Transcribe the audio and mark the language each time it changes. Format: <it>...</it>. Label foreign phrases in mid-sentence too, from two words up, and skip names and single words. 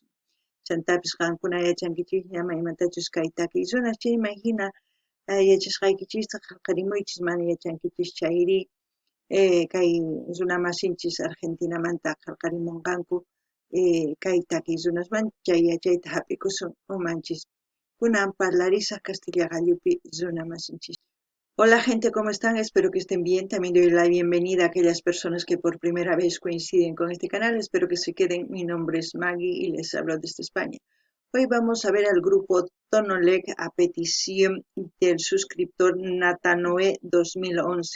<qu>Chantapis qankuna yachankichis ña imatachus kay takiy runas chayman hina yachashqaykichista qillqarimuychis mana yachankichis chayri kay runamasinchis Argentinamanta qillqarimunqanku kay takiy runasmanta chay yachayta hap'ikusun umanchis kunan parlarisaq castilla gallupi runamasinchis.</qu> <es>Hola gente, ¿cómo están? Espero que estén bien. También doy la bienvenida a aquellas personas que por primera vez coinciden con este canal. Espero que se queden. Mi nombre es Maggie y les hablo desde España. Hoy vamos a ver al grupo Tonolec a petición del suscriptor Natanoe 2011.</es>